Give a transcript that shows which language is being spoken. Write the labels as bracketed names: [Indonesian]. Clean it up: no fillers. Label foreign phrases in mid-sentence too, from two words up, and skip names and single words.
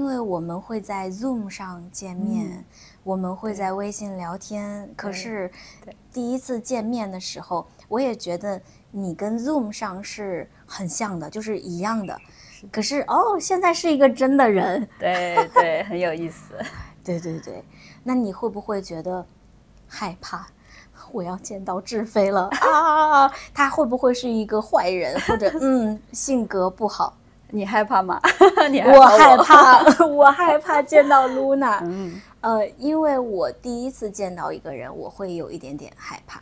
[Chinese] 為我們會在 Zoom 上見面，我們會在微信聊天，可是第一次見面的時候，我也覺得你跟 Zoom 上是很像的，就是一樣的，可是現在是一個真的人，對對，很有意思。對对对，那你會不會覺得害怕？我要見到志飛了啊！他會不會是一個壞人，或者性格不好？你害怕嗎？我害怕，我害怕見到露娜。因為我第一次見到一個人，我會有一點點害怕。